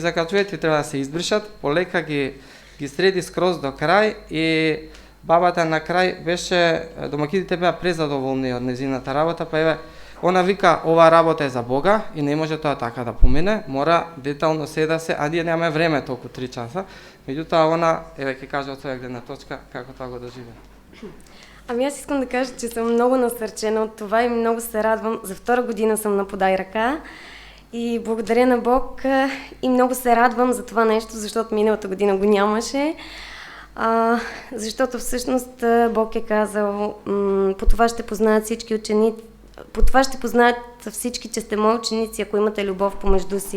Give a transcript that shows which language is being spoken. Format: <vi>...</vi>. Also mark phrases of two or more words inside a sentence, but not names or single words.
<mk>закачувате, треба да се избришат, полека ги среди скроз до крај и бабата на крај беше, домакините беа презадоволни од незината работа, па еве, она вика ова работа е за Бога и не може тоа така да помине, мора детално да се, а ние немаме време толку 3 часа, меѓутоа она, еве ќе каже од своја гледна точка како тоа го доживеа.</mk> <bg>Ами аз искам да кажа, че съм много насърчена от това и много се радвам. За втора година съм на Подай ръка и благодаря на Бог и много се радвам за това нещо, защото миналата година го нямаше. Защото всъщност Бог е казал, по това ще познаят всички ученици, по това ще познаят всички, че сте мои ученици, ако имате любов помежду си.</bg>